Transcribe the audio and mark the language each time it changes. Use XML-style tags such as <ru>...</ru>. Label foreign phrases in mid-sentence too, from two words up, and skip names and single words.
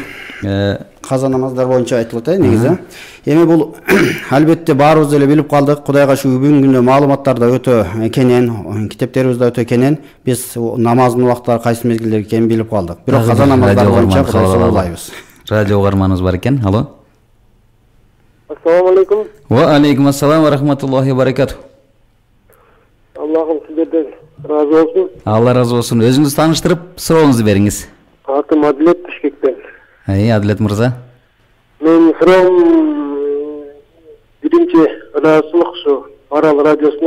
<ky>каза намаздар боюнча айтылат негизи. Эми бул албетте баарыбыз эле билип калдык. Кудайга шүгүр бүгүнкү күндө маалыматтар да өтө кенен, китептерибиз да өтө кенен. Биз намаздын убактары кайсы мезгилдер экенин билип калдык. Бирок каза намаздар боюнча кылабыз. Радио каарманыбыз бар экен. Алло.</ky> <ar>السلام عليكم. وعليكم السلام ورحمة الله وبركاته.</ar> <ky>Аллахым сиздерден разы болсун. Алла разы болсун. Өзүңүздү тааныштырып, сурооңузду бериңиз. Атым Адилет Бишкектен. Адилет мырза. Мен суроом биринчи ыдаачылык ушу Арал радиосуна.</ky>